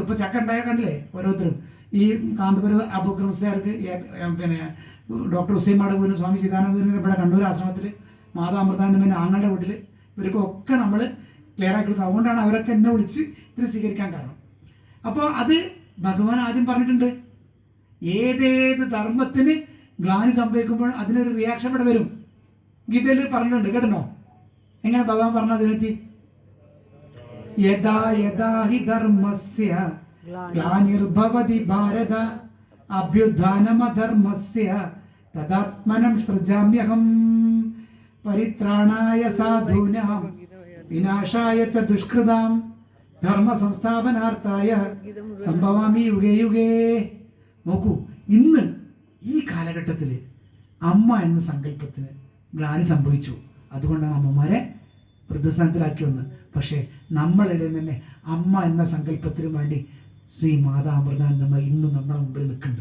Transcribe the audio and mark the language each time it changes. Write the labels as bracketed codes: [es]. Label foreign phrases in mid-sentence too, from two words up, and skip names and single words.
[ml] ഇപ്പോൾ ചക്ക ഉണ്ടായ കണ്ടില്ലേ ഓരോരുത്തരും. ഈ കാന്തപുരം അബൂബക്കർ മുസ്ലിയാർക്ക്, പിന്നെ ഡോക്ടർ ഹുസൈൻ മാടപൂരിന്, സ്വാമി ചിദാനന്ദന് ഇവിടെ കണ്ണൂർ ആശ്രമത്തിൽ, മാതാ അമൃതാനന്ദൻ്റെ ആങ്ങളുടെ വീട്ടിൽ, ഇവർക്കൊക്കെ നമ്മൾ ക്ലിയർ ആക്കി കൊടുത്തു. അതുകൊണ്ടാണ് അവരൊക്കെ എന്നെ വിളിച്ച് ഇതിന് സ്വീകരിക്കാൻ കാരണം. അപ്പോൾ അത് ഭഗവാൻ ആദ്യം പറഞ്ഞിട്ടുണ്ട്, ഏതേത് ധർമ്മത്തിന് ഗ്ലാനി സംഭവിക്കുമ്പോൾ അതിനൊരു റിയാക്ഷൻ ഇവിടെ വരും. ഗീതയിൽ പറഞ്ഞിട്ടുണ്ട്, കേട്ടോ? എങ്ങനെ ഭഗവാൻ പറഞ്ഞ അതിനെറ്റി? [sa] യഥാ യഥാ ഹി ധർമ്മസ്യ ഗ്ലാനിർഭവതി ഭാരത അഭ്യുത്ഥാനമധർമ്മസ്യ തദാത്മനം സൃജാമ്യഹം പരിത്രാണായ സാധൂനാം വിനാശായ ച ദുഷ്കൃതാം ധർമ്മ സംസ്ഥാപനാർത്ഥായ സംഭവാമി യുഗേ യുഗേ. [ml] നോക്കൂ, ഇന്ന് ഈ കാലഘട്ടത്തിൽ അമ്മ എന്ന സങ്കല്പത്തിന് ഗ്ലാനി സംഭവിച്ചു. അതുകൊണ്ടാണ് അമ്മമാരെ പ്രതിസ്ഥാനത്തിലാക്കി വന്നത്. പക്ഷേ നമ്മളിടെ തന്നെ അമ്മ എന്ന സങ്കല്പത്തിന് വേണ്ടി ശ്രീ മാതാ അമൃതാനന്ദമ്മ ഇന്നും നമ്മുടെ മുമ്പിൽ നിൽക്കുന്നുണ്ട്.